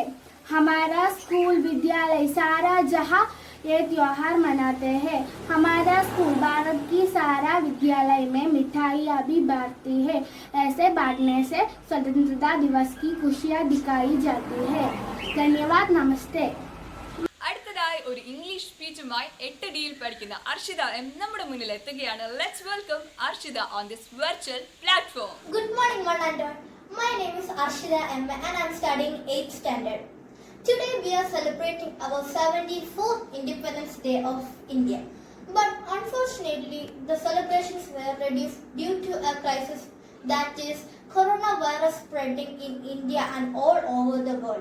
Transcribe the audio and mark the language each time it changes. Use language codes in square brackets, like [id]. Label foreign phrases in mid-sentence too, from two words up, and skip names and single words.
[hi] हमारा स्कूल विद्यालय सारा जहाँ ये त्योहार मनाते हैं. हमारा स्कूल भारत की सारा विद्यालय में मिठाइयाँ भी बांटती है. ऐसे बांटने से स्वतंत्रता दिवस की खुशियाँ दिखाई जाती है. धन्यवाद. नमस्ते. [ml] അടുത്തതായി ഒരു [en] English speech [ml] 8Dയിൽ പഠിക്കുന്ന അർഷിത എം നമ്മുടെ മുന്നിൽ എത്തുകയാണ്. [en] Let's welcome Arshitha on this virtual platform. Good morning, one and all. My name is Arshida M and I am studying 8th standard. Today we are celebrating our 74th Independence Day of India. But unfortunately, the celebrations were reduced due to a crisis, that is coronavirus spreading in India and all over the world.